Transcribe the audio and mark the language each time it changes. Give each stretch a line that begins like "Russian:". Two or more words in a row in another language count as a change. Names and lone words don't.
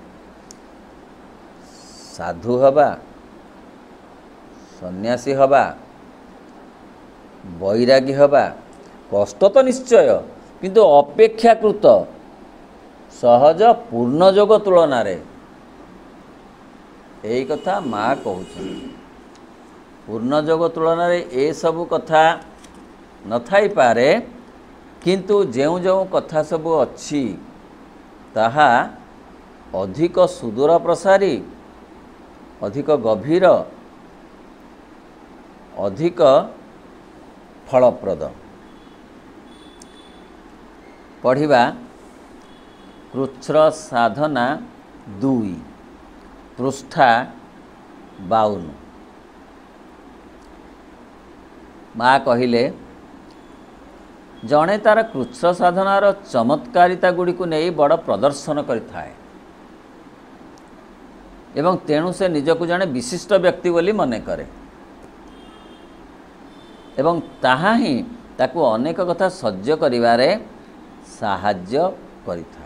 Odia: ସାଧୁ ହେବା, ସନ୍ନ୍ୟାସୀ ହେବା, ବୈରାଗୀ ହେବା କଷ୍ଟ ତ ନିଶ୍ଚୟ, କିନ୍ତୁ ଅପେକ୍ଷାକୃତ ସହଜ ପୂର୍ଣ୍ଣ ଯୋଗ ତୁଳନାରେ। ଏଇ କଥା ମା' କହୁଛନ୍ତି। ପୂର୍ଣ୍ଣ ଯୋଗ ତୁଳନାରେ ଏସବୁ କଥା ନଥାଇ ପାରେ କିନ୍ତୁ ଯେଉଁ ଯେଉଁ କଥା ସବୁ ଅଛି ତାହା ଅଧିକ ସୁଦୂର ପ୍ରସାରୀ ଅଧିକ ଗଭୀର ଅଧିକ ଫଳପ୍ରଦ। ପଢ଼ିବା କୃଚ୍ଛ୍ର ସାଧନା 2 ପୃଷ୍ଠା 52। ମା' କହିଲେ ଯଦି ତା'ର କୃଚ୍ଛ୍ର ସାଧନାର ଚମତ୍କାରିତା ଗୁଡ଼ି କୁ ନେଇ ବଡ଼ ପ୍ରଦର୍ଶନ କରିଥାଏ ଏବଂ ତେଣୁ ସେ ନିଜକୁ ଯଦି ବିଶିଷ୍ଟ ବ୍ୟକ୍ତି ବୋଲି ମନେ କରେ ଏବଂ ତାହା ହିଁ ତାକୁ ଅନେକ କଥା ସହ୍ୟ କରିବାରେ ସାହାଯ୍ୟ କରିଥାଏ।